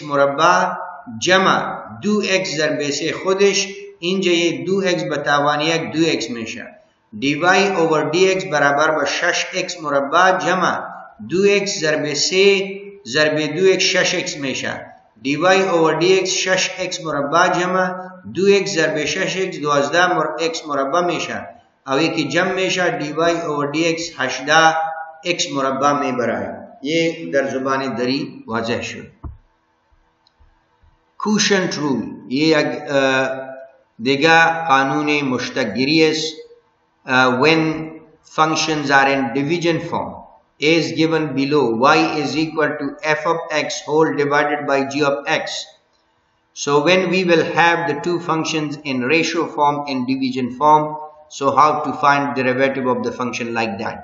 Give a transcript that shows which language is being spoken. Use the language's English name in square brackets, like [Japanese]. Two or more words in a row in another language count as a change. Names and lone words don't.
[Persian] مربع جمع 2x ضرب 3 خودش اینجا یه 2x به توان 1 2x میشه [English] dy over dx [Persian] برابر با 6x مربع جمع 2x ضرب 3 ضرب 2x 6x میشه [English] dy over dx [Persian] 6x مربع جمع 2x ضرب 6x 12x مربع میشه او یکی جمع میشه [English] dy over dx [Persian] 18x مربع میبره یہ در زبان دری واضح شد. [English] quotient rule [Persian] یہ ایک دیگه قانون مشتقگیری است [English] when functions are in division form a is given below y is equal to f of x whole divided by g of x. So when we will have the two functions in ratio form in division form, so how to find derivative of the function like that?